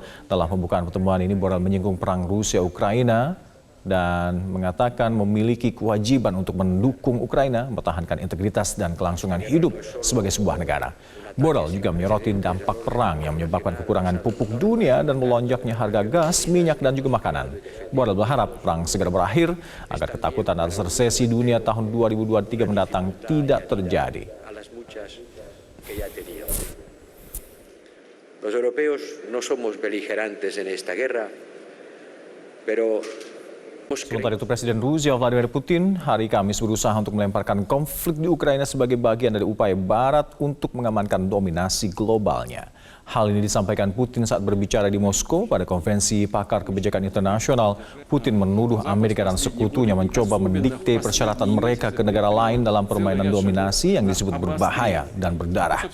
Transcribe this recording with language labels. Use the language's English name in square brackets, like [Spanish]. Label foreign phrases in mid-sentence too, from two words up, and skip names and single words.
[Indonesian] Dalam pembukaan pertemuan ini, Borrell menyinggung perang Rusia-Ukraina dan mengatakan memiliki kewajiban untuk mendukung Ukraina mempertahankan integritas dan kelangsungan hidup sebagai sebuah negara. Borrell juga menyoroti dampak perang yang menyebabkan kekurangan pupuk dunia dan melonjaknya harga gas, minyak, dan juga makanan. Borrell berharap perang segera berakhir agar ketakutan atas resesi dunia tahun 2023 mendatang tidak terjadi. [Spanish] Los europeos no somos beligerantes en esta guerra, pero [Indonesian] sementara itu, Presiden Rusia Vladimir Putin hari Kamis berusaha untuk melemparkan konflik di Ukraina sebagai bagian dari upaya Barat untuk mengamankan dominasi globalnya. Hal ini disampaikan Putin saat berbicara di Moskow pada konferensi pakar kebijakan internasional. Putin menuduh Amerika dan sekutunya mencoba mendikte persyaratan mereka ke negara lain dalam permainan dominasi yang disebut berbahaya dan berdarah.